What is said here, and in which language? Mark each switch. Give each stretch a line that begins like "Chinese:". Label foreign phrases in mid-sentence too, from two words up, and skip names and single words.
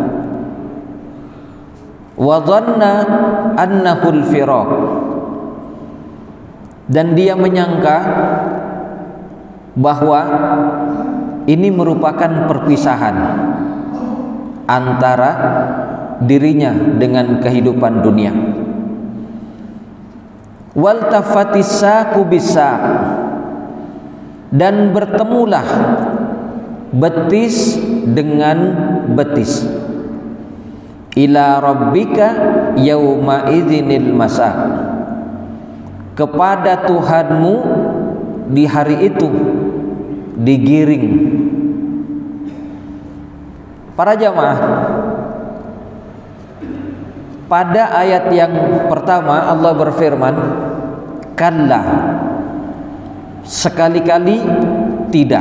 Arabic: وظن أنه الفراق,
Indonesian: dan dia menyangka bahwa ini merupakan perpisahan antara dirinya dengan kehidupan dunia.
Arabic: والتفت الساق بالساق,
Indonesian: dan bertemulah betis dengan betis.
Arabic: إلى ربك يومئذ المساق,
Indonesian: kepada Tuhanmu di hari itu digiring. Para jamaah, pada ayat yang pertama Allah berfirman, kalla, sekali-kali tidak.